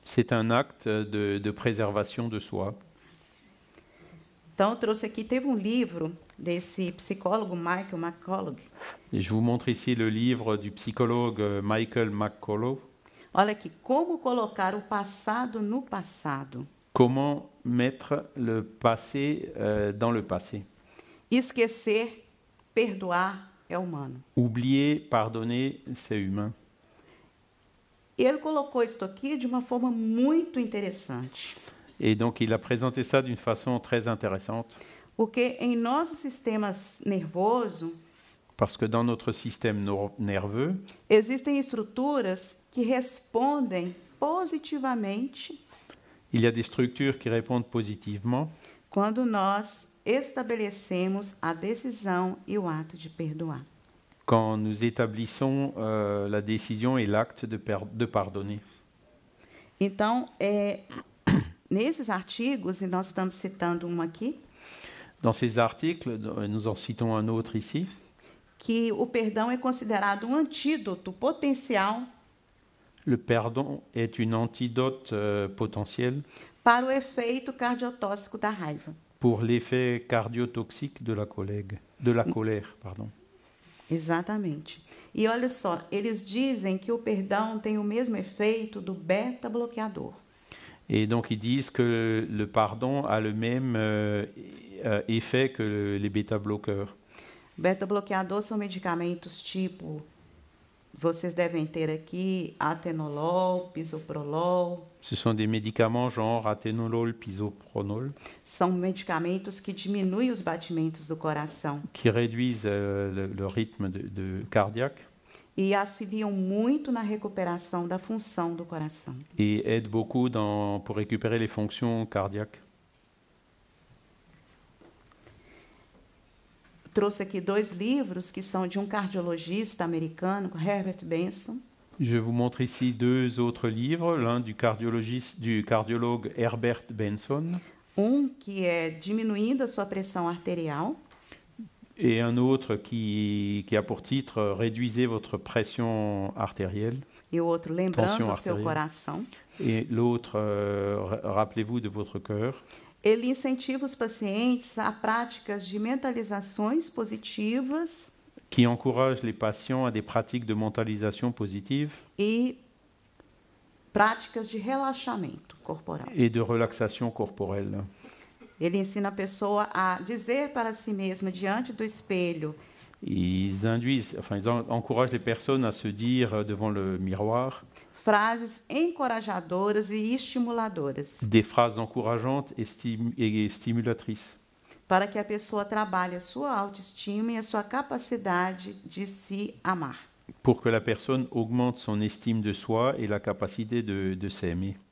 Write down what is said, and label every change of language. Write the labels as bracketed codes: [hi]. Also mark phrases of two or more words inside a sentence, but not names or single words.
[fr] c'est un acte de préservation de soi. [pt] Então, eu trouxe aqui, teve um livro desse psicólogo Michael McCullough. [fr] Et je vous montre ici le livre du psychologue Michael McCullough. [pt] Olha aqui, como colocar o passado no passado. [fr] Comment mettre le passé dans le passé. [pt] Esquecer, perdoar é humano. [fr] Oublier, pardonner, c'est humain. [pt] Ele colocou isso aqui de uma forma muito interessante. [fr] Et donc il a présenté ça d'une façon très intéressante. [pt] Porque em nosso sistema nervoso, [fr] Parce que dans notre système nerveux, [pt] existem estruturas que respondem positivamente [fr] il y a des structures qui répondent positivement [pt] quando nós estabelecemos a decisão e o ato de perdoar. [fr] quand nous établissons la décision et l'acte de pardonner. [pt] Então, nesses artigos, e nós estamos citando um aqui, [fr] Dans ces articles, nous en citons un autre ici, [pt] que o perdão é considerado um antídoto potencial [fr] le pardon est une antidote potentielle [pt] para o efeito cardiotóxico da raiva. [fr] pour l'effet cardiotoxique de la colère. Pardon. [pt] Exatamente. E olha só, eles dizem que o perdão tem o mesmo efeito do beta-bloqueador. [fr] Et donc ils disent que le pardon a le même effet que les bêta-bloqueurs. [pt] Beta-bloqueador são medicamentos tipo, vocês devem ter aqui, atenolol, bisoprolol. [fr] Ce sont des médicaments genre athénolol, bisoprolol, [pt] São medicamentos que diminuem os batimentos do coração [fr] qui réduisent le rythme cardiaque [pt] e auxiliam muito na recuperação da função do coração. [fr] et aident beaucoup pour récupérer les fonctions cardiaques. [pt] Trouxe aqui 2 livros que são de um cardiologista americano, Herbert Benson. [fr] Je vous montre ici 2 autres livres, l'un du cardiologue Herbert Benson [pt] Um que é Diminuindo a sua pressão arterial, [fr] et un autre qui a pour titre Réduisez votre pression artérielle, [pt] e o outro Lembrando [fr] Tension [pt] o seu arterial. coração. [fr] Et l'autre, rappelez-vous de votre cœur. [pt] Ele incentiva os pacientes a práticas de mentalizações positivas [fr] Qui encourage les patients à des pratiques de mentalisation positive [pt] e práticas de relaxamento corporal. [fr] et de relaxation corporelle. [pt] Ele ensina a pessoa a dizer para si mesma, diante do espelho, [fr] Ils encouragent les personnes à se dire devant le miroir [pt] frases encorajadoras e estimuladoras, [fr] des phrases encourageantes et stimulatrices [pt] para que a pessoa trabalhe a sua autoestima e a sua capacidade de se amar. [fr] pour que la personne augmente son estime de soi et la capacité de s'aimer.